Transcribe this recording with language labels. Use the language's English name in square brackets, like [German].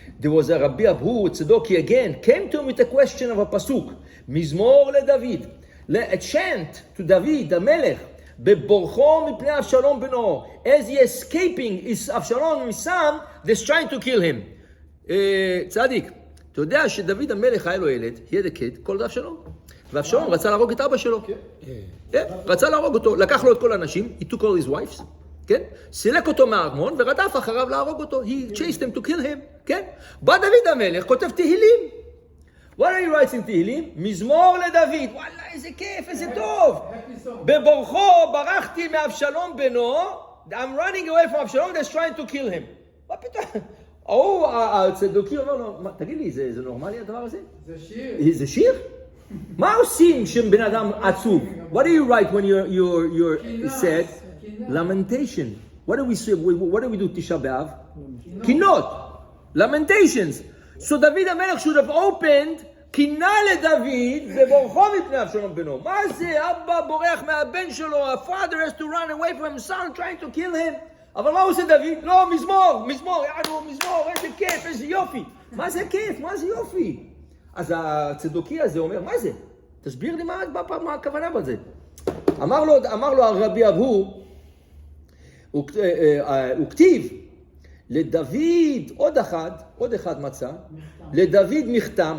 [English] There was a Rabbi Abhu, Tzedoki again, came to him with a question of a pasuk. [Hebrew] Mizmor le David. [English] A chant to David, Hamelekh. [Hebrew] Beborcho mipnei Avshalom beno. [English] As he is escaping is Avshalom, his son, they're trying to kill him. [Hebrew] צדיק, אתה יודע שדוד המלך היה לו ילד, [English] he had a kid, [Hebrew] called אבשלום. ואבשלום רצה להרוג את אבא שלו. רצה להרוג אותו, לקח לו את כל האנשים, [English] he took all his wives. [Hebrew] כן? סילק אותו מהארמון ורדף אחריו להרוג אותו. [English] He chased him to kill him. [Hebrew] כן? בא דוד המלך, כותב תהילים. [English] What are you writing תהילים? [Hebrew] מזמור לדוד. וואלה, איזה כיף, איזה טוב. בבורחו ברחתי מאבשלום בנו. [English] I'm running away from אבשלום, they're trying to kill him. [Hebrew] מה פתאום? הצדוקי אומר לו, תגיד לי, זה נורמלי הדבר הזה? זה שיר. זה שיר? מה עושים כשבן אדם עצוב? [English] What do you write when you're sad? Lamentation. What do we say? What do we do Tisha B'Av? Kinot. Lamentations. So David HaMelech should have opened [Hebrew] קינה לדוד ובורחו מפני אבשלום בנו. מה זה? אבא בורח מהבן שלו. [English] A father has to run away from his son trying to kill him. [Hebrew] אבל מה עושה דוד? לא, מזמור, יענו, מזמור, איזה כיף, איזה יופי. מה זה כיף? מה זה יופי? אז הצדוקי הזה אומר, מה זה? תסביר לי מה הכוונה בזה. אמר לו הרבי אבהו, הוא כתיב, לדוד, עוד אחד מצא, לדוד מכתם.